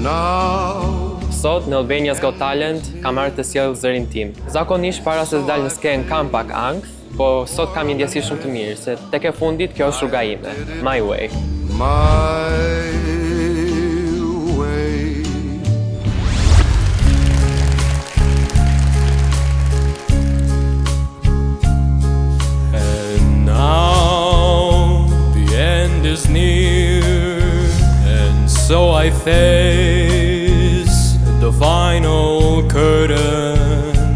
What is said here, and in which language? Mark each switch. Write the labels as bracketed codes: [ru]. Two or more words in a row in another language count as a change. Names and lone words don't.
[sq] Sot në Albania's Got Talent kam marrë të sjell zërin tim. Zakonisht para se të dal në skenë kam pak ankth, po sot kam një ndjesi shumë të mirë, se tek e fundit kjo është rruga ime. [en] My way. Is near, and so I face the final curtain.